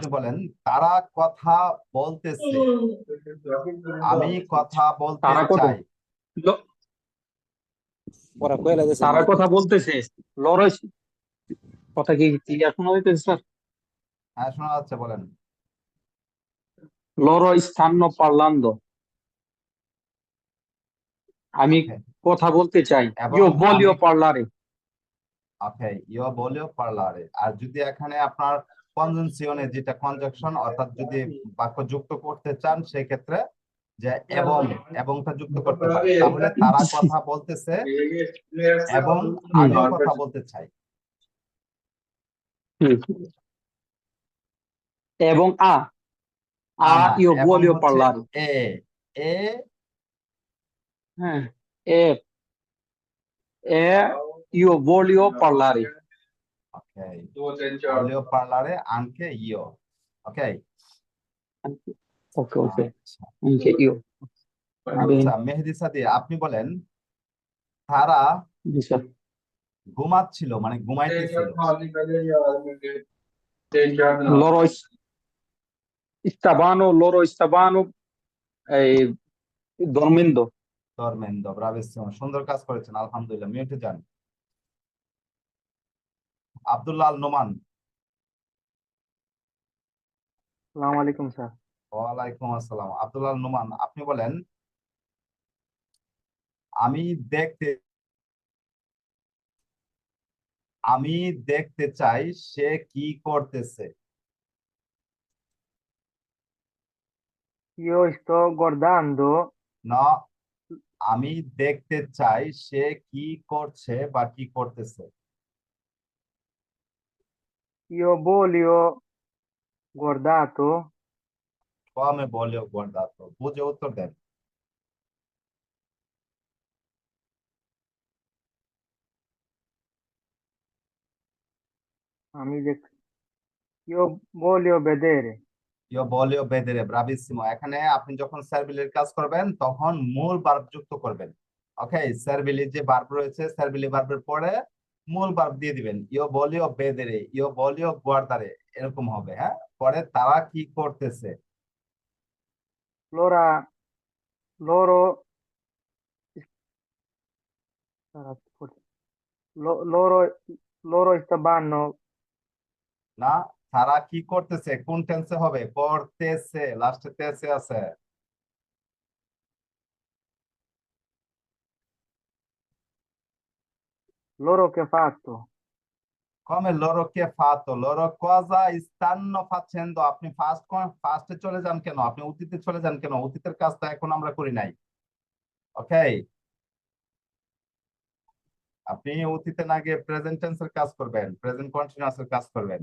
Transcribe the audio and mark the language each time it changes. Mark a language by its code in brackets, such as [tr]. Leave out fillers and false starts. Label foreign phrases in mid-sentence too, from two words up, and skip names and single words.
[bn] আপনি বলেন, তারা কথা বলতেছে, আমি কথা বলতে তারা কথা চাই। ল- তারা কথা বলতেছে। লড়াই কথা কি ক্লিয়ার শোনা যাইতেছে স্যার? হ্যাঁ, শোনা যাচ্ছে, বলেন। [it] লড়ো stanno parlando, [bn] আমি ওকে, কথা বলতে চাই। এবং io আমি, [it] voglio parlare। ওকে, io voglio parlare. [bn] আর যদি এখানে আপনার কনজাংশনে, যেটা কনজাংশন, অর্থাৎ যদি বাক্য যুক্ত করতে চান সেক্ষেত্রে যে এবং, এবংটা যুক্ত করতে হয়, তাহলে তারা কথা বলতেছে এবং হুম, আমিও কথা বলতে চাই। হুম। এবং না না, io এবং voglio হচ্ছে parlare। এ। এ, [it] হ্যাঁ, এ এ io voglio parlare। ওকে, voglio parlare, anche io. ওকে, [bn] ওকে ওকে, আচ্ছা। [it] anche io। [bn] আচ্ছা, Bene, মেহেদি সাদি, আপনি বলেন, তারা জি স্যার। ঘুমাচ্ছিল, মানে ঘুমাইতেছিল। [it] loro stavano eh, dormendo। [bn] ধর্মেন্দ্র, ব্রাভিসিমো, সুন্দর কাজ করেছেন, আলহামদুলিল্লাহ। মিউটে যান। আব্দুল্লাহ আল নোমান। আসসালামু আলাইকুম স্যার। ওয়ালাইকুম আসসালাম। আব্দুল্লাহ আল নোমান, আপনি বলেন, আমি দেখতে আমি দেখতে চাই সে কি করতেছে। [it] Io sto guardando, [bn] না, আমি দেখতে চাই সে কি করছে বা কি করতেছে। [it] io voglio guardato, come voglio guardat, [bn] বুঝে উত্তর দেন। আমি দেখ [it] io voglio vedere, io voglio vedere, ব্রাভিসিমো। [bn] এখানে আপনি যখন সার্ভিলির কাজ করবেন তখন মূল ভার্ব যুক্ত করবেন। ওকে, সার্ভিলির যে ভার্ব রয়েছে, সার্ভিলি ভার্বের পরে মূল ভার্ব দিয়ে দিবেন। [it] io voglio vedere, io voglio guardare, এরকম হবে। [bn] হ্যাঁ, পরে তারা কি করতেছে। [it] allora loro, loro, loro stavano, [bn] না, তারা কি করতেছে কোন টেন্সে হবে? করতেছে, লাস্টে তেসে আছে। [it] loro che ha fatto, come loro che fatto, loro cosa stanno facendo. [bn] আপনি ফার্স্টে চলে যান কেন? আপনি অতীতে চলে যান কেন? অতীতের কাজটা এখন আমরা করি নাই। ওকে, আপনি অতীতে না গিয়ে [en] present tense [bn] কাজ করবেন, [en] present continuous [bn] এর কাজ করবেন।